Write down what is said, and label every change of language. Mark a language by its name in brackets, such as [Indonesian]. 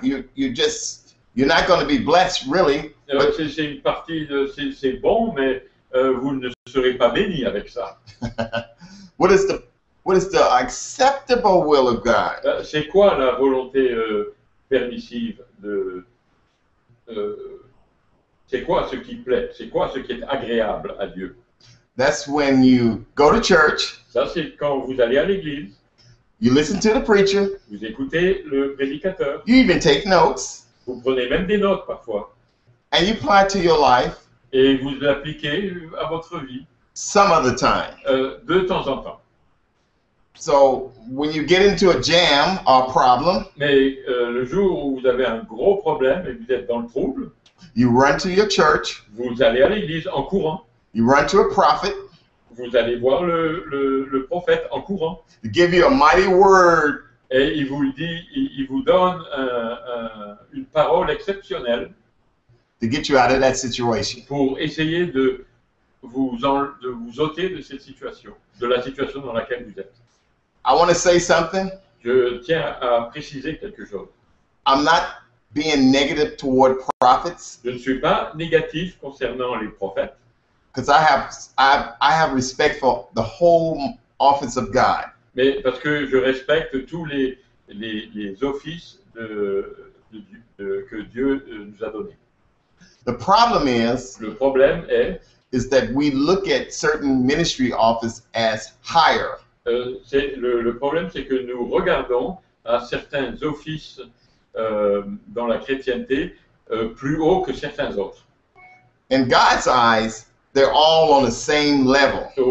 [English] You're not going to be blessed really. [French] C'est une partie de c'est bon, mais vous ne serez pas béni avec ça. [English] What is the acceptable will of God? [French] C'est quoi la volonté permissive de c'est quoi ce qui plaît? C'est quoi ce qui est agréable à Dieu? [English] That's when you go to church. [French] Ça, c'est quand vous allez à l'église. [English] You listen to the preacher. [French] Vous écoutez le prédicateur. [English] You even take notes. [French] Vous prenez même des notes parfois. [English] And you apply it to your life. [French] Et vous l'appliquez à votre vie. [English] Some of the time. [French] De temps en temps. [English] So when you get into a jam or problem, [French] mais le jour où vous avez un gros problème et que vous êtes dans le trouble, [English] you run to your church. [French] Vous allez à l'église en courant. [English] You run to a prophet. [French] Vous allez voir le prophète en courant. [English] To give you a mighty word. [French] Et il vous dit, il vous donne une parole exceptionnelle. [English] To get you out of that situation. [French] Pour essayer de vous ôter de cette situation, de la situation dans laquelle vous êtes. [English] I want to say something. [French] Je tiens à préciser quelque chose. [English] I'm not being negative toward prophets. [French] Je ne suis pas négatif concernant les prophètes. [English] Because I have respect for the whole office of God. [French] Mais parce que je respecte tous les offices que Dieu nous a donnés. [English] The problem [French] Le problème [English] is that we look at certain ministry office as higher. [French] Le problème, c'est que nous regardons à certains offices dans la chrétienté plus haut que certains autres. [English] In God's eyes, they're all on the same level.